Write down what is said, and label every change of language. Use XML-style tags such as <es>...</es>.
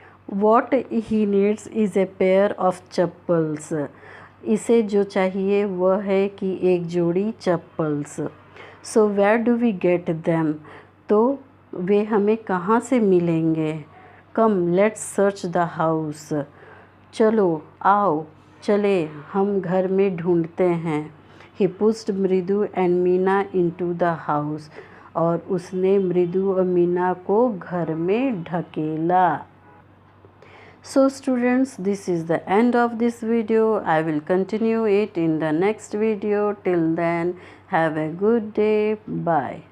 <en>What he needs is a pair of chappals.</en> <hi>इसे जो चाहिए वह है कि एक जोड़ी chappals.</hi> <en>So where do we get them?</en> <hi>तो वे हमें कहाँ से मिलेंगे?</hi> <en>Come, let's search the house.</en> <hi>चलो आओ चले हम घर में ढूंढते हैं।</hi> <en>He pushed Mridu and Meena into the house.</en> <hi>और उसने मृदु और मीना को घर में ढकेला।</hi> <en>So students, this is the end of this video. I will continue it in the next video. Till then, have a good day. Bye.</en>